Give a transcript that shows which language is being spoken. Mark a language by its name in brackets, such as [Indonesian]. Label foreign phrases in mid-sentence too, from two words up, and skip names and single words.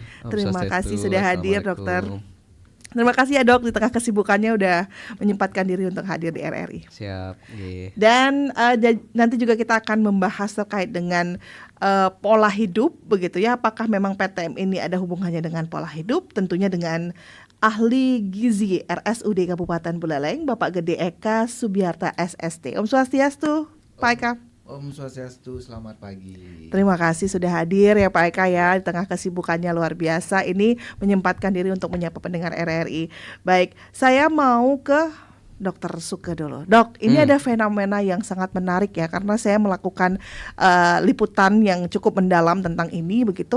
[Indonesian] Terima kasih sudah hadir, Dokter. Terima kasih ya, Dok, di tengah kesibukannya udah menyempatkan diri untuk hadir di RRI. Siap. Dan nanti juga kita akan membahas terkait dengan pola hidup begitu ya. Apakah memang PTM ini ada hubungannya dengan pola hidup? Tentunya dengan ahli gizi RSUD Kabupaten Buleleng, Bapak Gede Eka Subiarta SST. [Balinese] Om Swastiastu, [Indonesian] Pak Eka. [Balinese] Om Swastiastu, [Indonesian] selamat pagi. Terima kasih sudah hadir ya Pak Eka ya, di tengah kesibukannya luar biasa ini menyempatkan diri untuk menyapa pendengar RRI. Baik, saya mau ke Dokter Suke dulu. Dok, ini ada fenomena yang sangat menarik ya, karena saya melakukan liputan yang cukup mendalam tentang ini begitu.